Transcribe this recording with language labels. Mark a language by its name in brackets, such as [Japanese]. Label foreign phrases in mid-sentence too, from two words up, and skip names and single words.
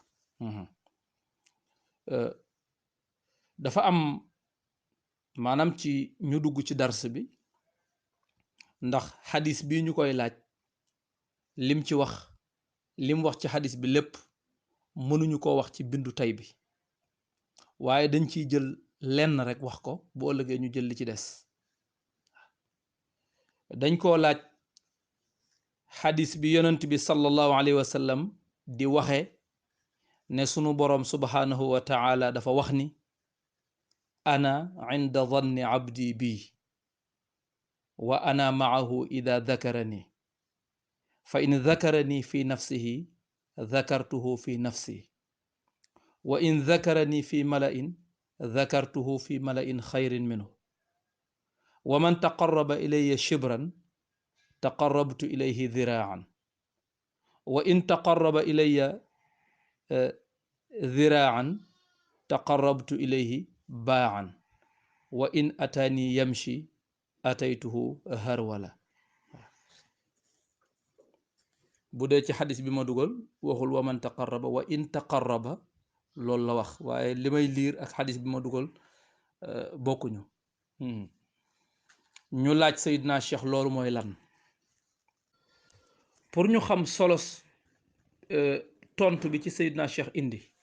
[Wolof] dafa am maanaam ci ñu dugg ci dars bi ndax xadis bi ñu koy laaj lim wax ci xadis bi lépp mënuñu ko wax ci bindu tey bi waaye dañ ciy jël lenn rek wax ko bu ëllëgee ñu jël li ci des dañ koo laaj xadis bi yonent bi [Arabic] صلى الله عليه وسلم [Wolof] di waxe ne sunu [Arabic] boroom سبحانه وتعالى [Wolof] dafa wax ni [Arabic] أنا عند ظن عبدي بي وأنا معه إذا ذكرني فإن ذكرني في نفسه ذكرته في نفسي وإن ذكرني في ملإ ذكرته في ملإ خير منه ومن تقرب إلي شبرا تقربت إليه ذراعا وإن تقرب إلي ذراعا تقربت إليه باعا وإن أتاني يمشي أتيته هرولة [Wolof] bu dee ci xadis bi ma dugal waxul [Arabic] ومن تقرب وإن تقرب [Wolof] loolu la wax waaye li may liir ak xadis bi ma dugal bokkuñu ñu laaj Seydina Cheikh loolu mooy lan pour ñu xam solos tontu bi ci Seydina Cheikh indi